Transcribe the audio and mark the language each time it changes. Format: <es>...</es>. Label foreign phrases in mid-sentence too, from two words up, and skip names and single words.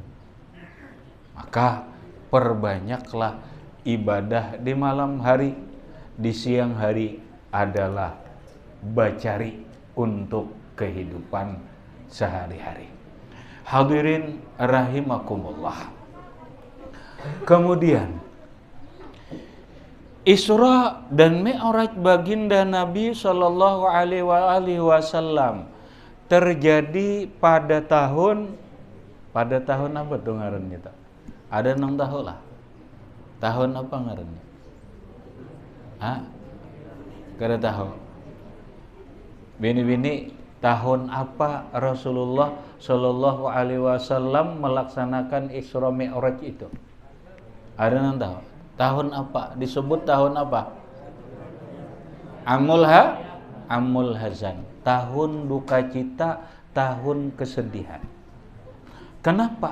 <bjn>Maka perbanyaklah ibadah di malam hari, di siang hari adalah bacari untuk kehidupan sehari-hari. Hadirin rahimakumullah. Kemudian Isra dan Mi'raj baginda Nabi</bjn> <ar>صلى الله عليه وسلم</ar> <bjn>terjadi pada tahun apa tuh ngarannya tak? Ada 6 tahun lah. Tahun apa ngarannya? Hah? Kada tahu. Bini-bini, tahun apa Rasulullah</bjn> <ar>صلى الله عليه وسلم</ar> <bjn>melaksanakan Isra Mi'raj itu? Ada 6 tahun. Tahun apa? Disebut tahun apa?</bjn> <ar>عام الحزن.</ar> <bjn>Tahun duka cita, tahun kesedihan. Kenapa?</bjn>